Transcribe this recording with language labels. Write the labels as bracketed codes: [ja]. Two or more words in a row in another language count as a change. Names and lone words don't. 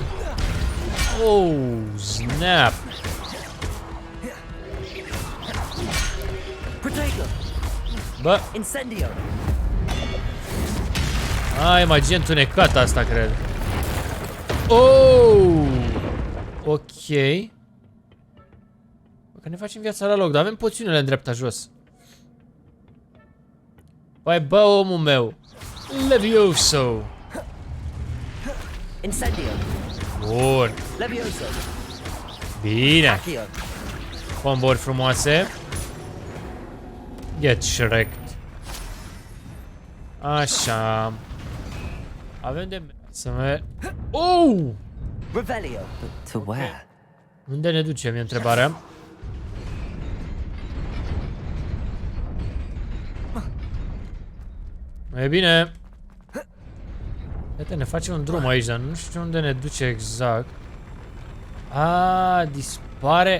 [en] Oh, snap. [ro] Protego. Bă, Incendio. ai magie întunecată asta, cred. Oh! Ok. Bă, că ne facem viața la loc, dar avem poțiunile în dreapta jos. Păi, bă, omul meu. Levioso. Incendio. Bun. Levioso. Bine. Accio. Combo-uri frumoase. [en] Get Shrek. [ro] Așa. Avem de... Să merg... Oh! Revelio. [en] But to where? [ro] Unde ne ducem, e întrebarea. E bine. Uite, ne facem un drum aici, dar nu știu unde ne duce exact. A, dispare.